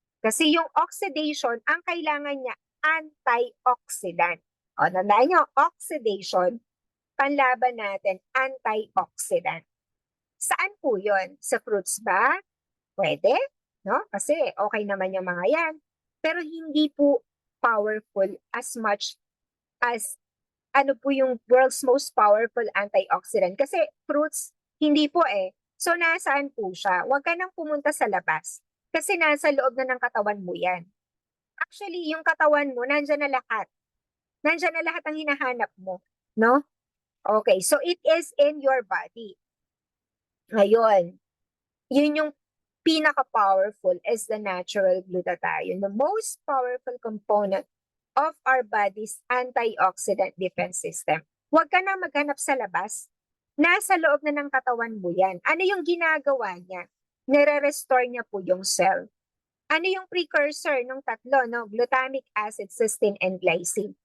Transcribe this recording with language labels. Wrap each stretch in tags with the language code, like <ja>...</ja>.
<tl>Kasi yung oxidation, ang kailangan niya, antioxidant. O, tandaan nyo, oxidation, panlaban natin, antioxidant. Saan po yun? Sa fruits ba? Pwede, no? Kasi okay naman yung mga yan. Pero hindi po powerful</tl> <en>as much as</en> <tl>ano po yung</tl> <en>world's most powerful antioxidant.</en> <tl>Kasi fruits, hindi po eh. So, nasaan po siya? Huwag ka nang pumunta sa labas. Kasi nasa loob na ng katawan mo yan. Actually, yung katawan mo, nandyan na lahat. Nandyan na lahat ang hinahanap mo. No?</tl> <en>Okay, so it is in your body.</en> <tl>Ngayon, yun yung</tl> <en>pinaka-powerful is the natural glutathione, the most powerful component of our body's antioxidant defense system.</en> <tl>Huwag ka na maghanap sa labas. Nasa loob na ng katawan mo yan. Ano yung ginagawa niya? Nire-restore niya po yung cell. Ano yung precursor ng tatlo? No?</tl> <en>Glutamic acid, cysteine, and glycine.</en>